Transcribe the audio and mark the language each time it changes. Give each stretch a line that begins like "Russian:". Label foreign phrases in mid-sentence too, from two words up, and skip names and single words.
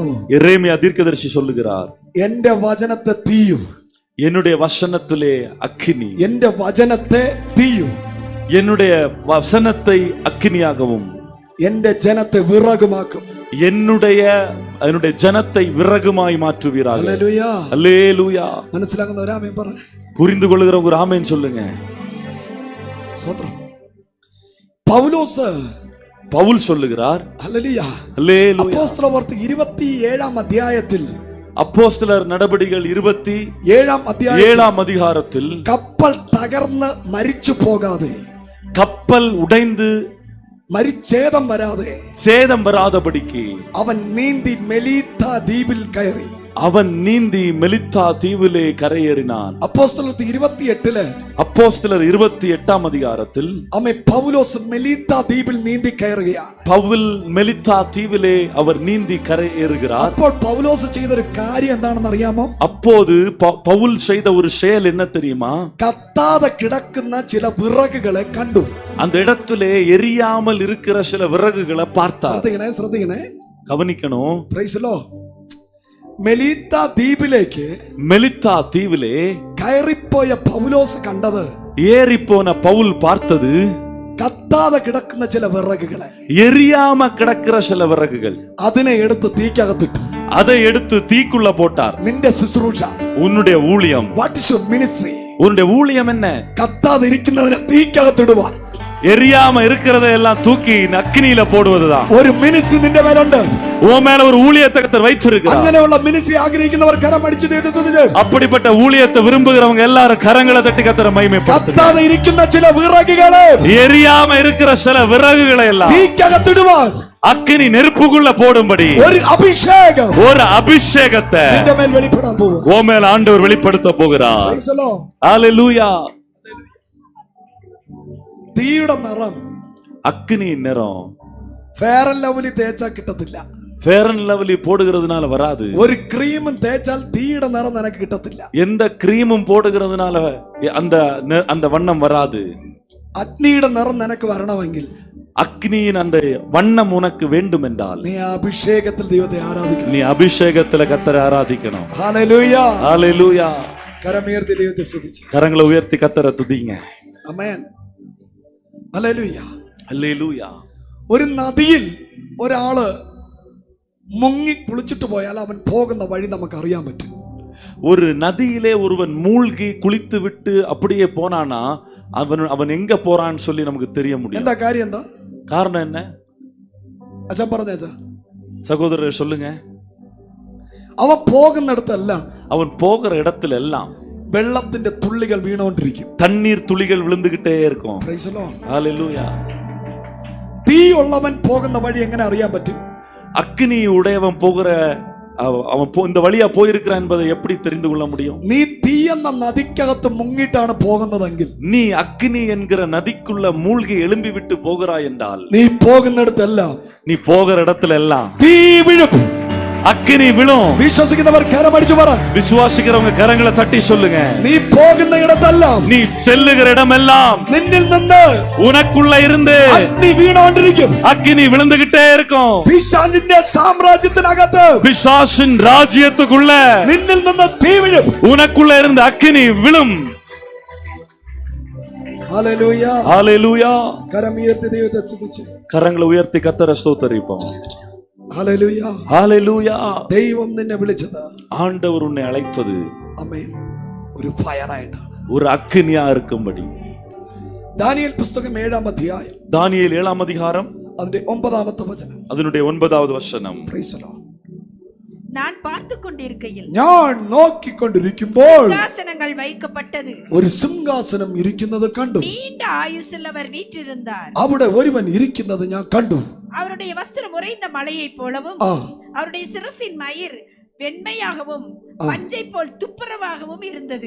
Tamil: எரேமியா தீர்க்கதரிசி சொல்லுகிறார்,
Malayalam: എന്റെ വചനത്തെ തീയും,
Tamil: என்னுடைய வசனத்திலே அக்கினி,
Malayalam: എന്റെ വചനത്തെ തീയും,
Tamil: என்னுடைய வசனத்தை அக்கினியாகவும்,
Malayalam: എന്റെ ജനത്തെ വിറകുമാക്കും,
Tamil: என்னுடைய ஜனத்தை விறகுமாய் மாற்றுவீராக.
Malayalam: ഹല്ലേലൂയ.
Tamil: அல்லேலூயா.
Malayalam: മനസ്സിലാകുന്ന ഒരു ആമേൻ പറ.
Tamil: புரிந்து கொள்ளுகிறவங்க ஒரு ஆமென் சொல்லுங்க.
Malayalam: സ്തോത്രം. പൗൽ சொல்லுகிறார்,
Tamil: ஹல்லேலூயா. அல்லேலூயா.
Malayalam: അപ്പോസ്തലപ്രവൃത്തി 27-ാം അധ്യായത്തിൽ,
Tamil: அப்போஸ்தலர் நடபடிகள் 27-ஆம் அதிகாரத்தில்,
Malayalam: കപ്പൽ തകർന്ന് മരിച്ചു പോകാതെ,
Tamil: கப்பல் உடைந்து
Malayalam: മരിച്ചേതം വരാതെ,
Tamil: சேதம் வராதபடிக்கு
Malayalam: അവൻ നീന്തി മെലീത്ത ദ്വീപിൽ കയറി.
Tamil: அவன் நீந்தி மெலித்தா தீவிலே கரையேறினான்.
Malayalam: അപ്പോസ്തലപ്രവൃത്തി 28-ല്,
Tamil: அப்போஸ்தலர் 28-ஆம் அதிகாரத்தில்,
Malayalam: പൗലോസ് മെലീത്ത ദ്വീപിൽ നീന്തി കയറുകയാണ്.
Tamil: பவுல் மெலித்தா தீவிலே அவர் நீந்தி கரையேறுகிறார்.
Malayalam: അപ്പോൾ പൗലോസ് ചെയ്തൊരു കാര്യം എന്താണെന്ന് അറിയാമോ?
Tamil: அப்போது பவுல் செய்த ஒரு செயல் என்ன தெரியுமா?
Malayalam: കത്താതെ കിടക്കുന്ന ചില വിറകുകളെ കണ്ടു.
Tamil: அந்த இடத்திலே எரியாமல் இருக்கிற சில விறகுகளை பார்த்தார்.
Malayalam: ശ്രദ്ധിക്കണേ,
Tamil: கவனிக்கணும்.
English: Praise the Lord.
Malayalam: മെലീത്ത ദ്വീപിലെ കയറിപ്പോയ പൗലോസ് കണ്ടത്,
Tamil: ஏறிப்போன பவுல் பார்த்தது,
Malayalam: കത്താതെ കിടക്കുന്ന ചില വിറകുകളെ,
Tamil: எரியாம கிடக்கிற சில விறகுகள்.
Malayalam: അതിനെ എടുത്ത് തീക്കകത്തിട്ടു.
Tamil: அதை எடுத்து தீக்குள்ள போட்டார்.
Malayalam: നിന്റെ ശുശ്രൂഷ,
Tamil: உன்னுடைய ஊழியம்,
English: What is your ministry?
Tamil: உன்னுடைய ஊழியம் என்ன?
Malayalam: കത്താതെ ഇരിക്കുന്നവനെ തീക്കകത്തിടുവാൻ,
Tamil: எரியாம இருக்கிறத எல்லாம் தூக்கி அக்கினியில போடுவதுதான்
Malayalam: ഒരു മിനിസ്ട്രി നിന്റെ മേലുണ്ട്.
Tamil: உன் மேல ஒரு ஊழியத்தை கர்த்தர் வைத்திருக்கிறார்.
Malayalam: അങ്ങനെയുള്ള മിനിസ്ട്രി ആഗ്രഹിക്കുന്നവർ കരം അടിച്ചു ദൈവത്തെ സ്തുതിച്ച്.
Tamil: அப்படிப்பட்ட ஊழியத்தை விரும்புகிறவங்க எல்லாரும் கரங்களை தட்டி கர்த்தரை மகிமைப்படுத்துங்க.
Malayalam: കത്താതെ ഇരിക്കുന്ന ചില വിറകുകളെ,
Tamil: எரியாம இருக்கிற சில விறகுகளை எல்லாம்
Malayalam: തീക്കകത്തിടുവാൻ,
Tamil: அக்கினி நெருப்புக்குள்ள போடும்படி
Malayalam: ഒരു അഭിഷേകം,
Tamil: ஒரு அபிஷேகத்தை
Malayalam: നിന്റെ മേൽ വെളിപ്പെടാൻ പോകും.
Tamil: உன் மேல ஆண்டவர் வெளிப்படுத்த போகிறார்.
English: Praise the Lord.
Tamil: ஹல்லேலூயா.
Malayalam: തീയുടെ നിറം
Tamil: அக்கினி நிறம்
Malayalam: ഫെയർ ആൻഡ് ലവ്ലി തേച്ചാ കിട്ടത്തില്ല.
Tamil: ஃபேர் அண்ட் லவ்லி போடுகிறதுனால வராது.
Malayalam: ഒരു ക്രീമും തേച്ചാൽ തീയുടെ നിറം നിനക്ക് കിട്ടത്തില്ല.
Tamil: எந்த கிரீமும் போடுகிறதுனால அந்த அந்த வண்ணம் வராது.
Malayalam: അഗ്നിയുടെ നിറം നിനക്ക് വരണമെങ്കിൽ
Tamil: அக்னியின் அந்த வண்ணம் உனக்கு வேண்டும் என்றால்
Malayalam: നീ അഭിഷേകത്തിൽ ദൈവത്തെ ആരാധിക്കണം.
Tamil: நீ அபிஷேகத்துல கர்த்தரை ஆராதிக்கணும்.
Malayalam: ഹല്ലേലൂയ.
Tamil: ஹalleluya.
Malayalam: കരമുയർത്തി ദൈവത്തെ സ്തുതിച്ച്
Tamil: கரங்களை உயர்த்தி கர்த்தரை துதிங்க.
Malayalam: ആമേൻ. ഹല്ലേലൂയ.
Tamil: ஹalleluya.
Malayalam: ഒരു നദിയിൽ ഒരാള് മുങ്ങി കുളിച്ചിട്ട് പോയാൽ അവൻ പോകുന്ന വഴി നമുക്ക് അറിയാൻ പറ്റും.
Tamil: ஒரு நதியிலே ஒருவன் மூழ்கி குளித்து விட்டு அப்படியே போனானா அவன் எங்க போறான்னு சொல்லி நமக்கு தெரிய முடியும்.
Malayalam: എന്താ കാര്യം? എന്താ
Tamil: காரணம் என்ன?
Malayalam: അച്ഛൻ പറഞ്ഞ അച്ഛാ,
Tamil: சகோதரர் சொல்லுங்க.
Malayalam: അവൻ പോകുന്നിടത്തല്ല,
Tamil: அவன் போகிற இடத்துல எல்லாம்
Malayalam: വെള്ളത്തിന്റെ തുള്ളികൾ വീണോണ്ടിരിക്കും.
Tamil: தண்ணீர் துளிகள் விழுந்துகிட்டே இருக்கும்.
English: Praise the Lord.
Tamil: ஹalleluya.
Malayalam: തീ ഉള്ളവൻ പോകുന്ന വഴി എങ്ങനെ അറിയാൻ പറ്റും?
Tamil: அக்னி உடையவன் போகிற அவன் இந்த வழியா போயிருக்கிறான் என்பதை எப்படி தெரிந்து கொள்ள முடியும்?
Malayalam: നീ തീ എന്ന നദിക്കകത്ത് മുങ്ങിട്ടാണ് പോകുന്നതെങ്കിൽ,
Tamil: நீ அக்னி என்கிற நதிக்குள்ள மூழ்கி எழும்பி விட்டு போகிறாய் என்றால்,
Malayalam: നീ പോകുന്നിടത്തെല്ലാം
Tamil: நீ போகிற இடத்துல எல்லாம்
Malayalam: തീ വീഴും,
Tamil: அக்னி விழும்.
Malayalam: വിശ്വസിക്കുന്നവർ കരമടിച്ചു പറ.
Tamil: விசுவாசிக்கிறவங்க கரங்களை தட்டி சொல்லுங்க.
Malayalam: നീ പോകുന്ന ഇടത്തെല്ലാം,
Tamil: நீ செல்லுகிற இடமெல்லாம்
Malayalam: നിന്നിൽ നിന്ന്
Tamil: உனக்குள்ள இருந்து
Malayalam: അഗ്നി വീണോണ്ടിരിക്കും.
Tamil: அக்னி விழுந்துகிட்டே இருக்கும்.
Malayalam: പിശാചിന്റെ സാമ്രാജ്യത്തിനകത്ത്
Tamil: பிசாசின் ராஜ்யத்துக்குள்ள
Malayalam: നിന്നിൽ നിന്ന് തീ വീഴും.
Tamil: உனக்குள்ள இருந்து அக்னி விழும்.
Malayalam: ഹല്ലേലൂയ.
Tamil: ஹalleluya.
Malayalam: കരമുയർത്തി ദൈവത്തെ സ്തുതിച്ച്
Tamil: கரங்களை உயர்த்தி கர்த்தரை ஸ்தோத்திரிப்போம்.
Malayalam: ഹല്ലേലൂയ.
Tamil: ஹalleluya.
Malayalam: ദൈവം നിന്നെ വിളിച്ചത്,
Tamil: ஆண்டவர் உன்னை அழைத்தது
Malayalam: ആമേൻ, ഒരു ഫയർ ആയിട്ടാണ്.
Tamil: ஒரு அக்னியா இருக்கும்படி.
Malayalam: ദാനിയേൽ പുസ്തകം 7-ാം അധ്യായം
Tamil: தானியேல் 7-ஆம் அதிகாரம்
Malayalam: അതിന്റെ 9-ാമത്തെ വചനം.
Tamil: அதனுடைய 9வது வசனம்.
English: Praise the Lord.
Tamil: நான் பார்த்து கொண்டிருக்கையில்
Malayalam: ഞാൻ നോക്കിക്കൊണ്ടിരിക്കുമ്പോൾ
Tamil: சிங்காசனங்கள் வைக்கப்பட்டது,
Malayalam: ഒരു സിംഹാസനം ഇരിക്കുന്നത് കണ്ടു.
Tamil: நீண்ட ஆயுசுள்ளவர் வீற்றிருந்தார்.
Malayalam: അവിടെ ഒരുവൻ ഇരിക്കുന്നത് ഞാൻ കണ്ടു.
Tamil: அவருடைய வஸ்திரம் உறைந்த மலையை போலவும், ആ அவருடைய சிரசின் மயிர் வெண்மையாகவும் பஞ்சை போல் துப்புரவாகவும் இருந்தது.